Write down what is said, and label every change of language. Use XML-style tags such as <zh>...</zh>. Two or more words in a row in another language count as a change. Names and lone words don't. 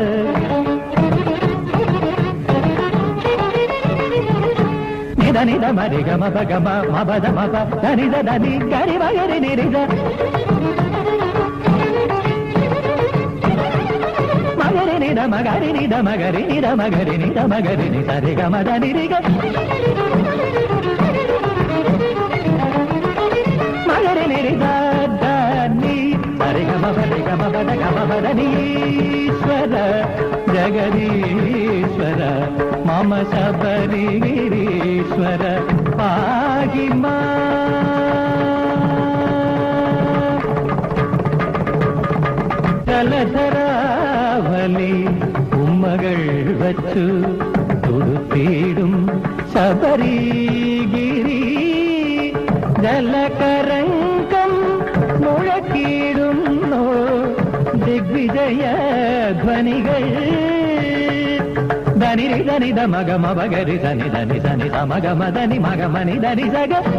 <sa>നിദ നിദ മരിഗ മപ ഗമ മപദ മപ ധനിദ ധനി ഗരി മഗരി നിരിത മഗരി നിദ മഗരി നിദ മഗരി നിദ മഗരി നിദ മഗരി നി സരിഗ മദ നിരിഗ മഗരി നിരിത ईश्वर जगदीश्वर मम शबरीश्वर पाहि</sa> <ml>ജലധരാവലി ഉമ്മകൾ വച്ചു തുടുത്തിടും ശബരിഗിരി ജലകരംഗം മുഴക്കിടുന്നു ദിഗ്വിജയ ധ്വനികൾ ധനിരി ധനിത മഗമ ഭഗരി ധനി ധനി ധനി സമഗമ ധനി മഗമനി ധനി സഗ</ml>